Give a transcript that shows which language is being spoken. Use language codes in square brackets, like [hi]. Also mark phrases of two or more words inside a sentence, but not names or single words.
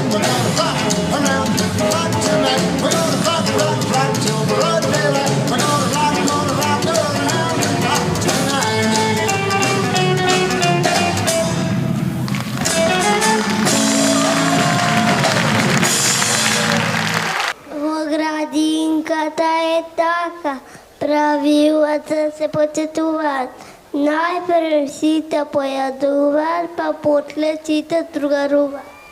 [en] We're gonna rock around the clock tonight. We're gonna rock, rock, rock till broad daylight. We're gonna rock around the clock tonight. [mk] Во градинката е така, правилата се почитуваат. Најпрв сите појадуваат, па после сите другаруваат.